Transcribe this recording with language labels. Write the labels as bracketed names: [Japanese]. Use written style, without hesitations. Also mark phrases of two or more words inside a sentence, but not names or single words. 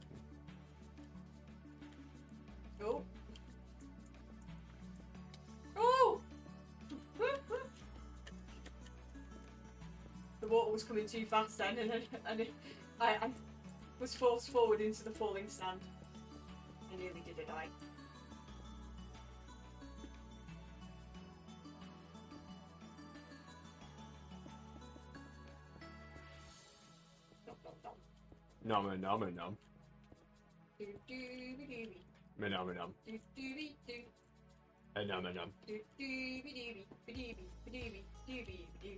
[English] Oh. Oh! The water was coming too fast then, and I was forced forward into the falling sand. I nearly did a die. Nom nom nom. Nom nom nom. Do do be do be. Nom nom. Do do be do. Nom nom. Do do be do be be do be be do be do be do.